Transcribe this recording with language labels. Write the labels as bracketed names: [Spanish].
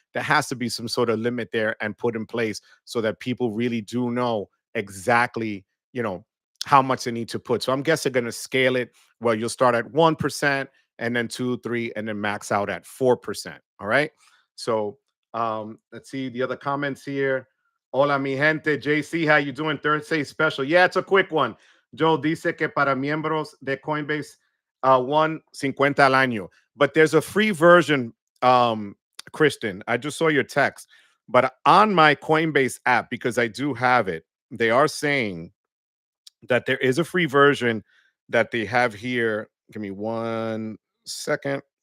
[English] There has to be some sort of limit there and put in place so that people really do know exactly, you know, how much they need to put. So I'm guessing they're going to scale it. Well, you'll start at 1% and then 2, 3, and then max out at 4%. All right. So let's see the other comments here. [Spanish] Hola, mi gente. [English] JC, how you doing? Thursday special. Yeah, it's a quick one. [Spanish] Joe dice que para miembros de Coinbase, 150 al año. [English] But there's a free version, Christian. I just saw your text. But on my Coinbase app, because I do have it, they are saying that there is a free version that they have here. Give me 1 second.